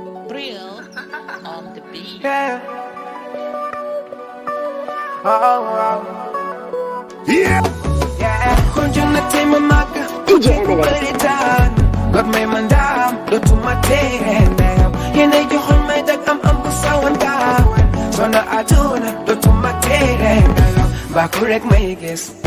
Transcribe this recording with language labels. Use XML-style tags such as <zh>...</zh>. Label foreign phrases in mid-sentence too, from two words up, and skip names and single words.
<en>Real on the beat. Yeah. Oh, oh. Yeah. Yeah.</en> <wo>Kon jot na tey ma màgg. D J M L S. Bëri daan. God may ma ndam. Dootuma tere nelaw. Yéen ay joxoon may dag am am bu sawan gaaw. Sona àdduna. Dootuma tere nelaw. Mbaa ku rek may gis.</wo>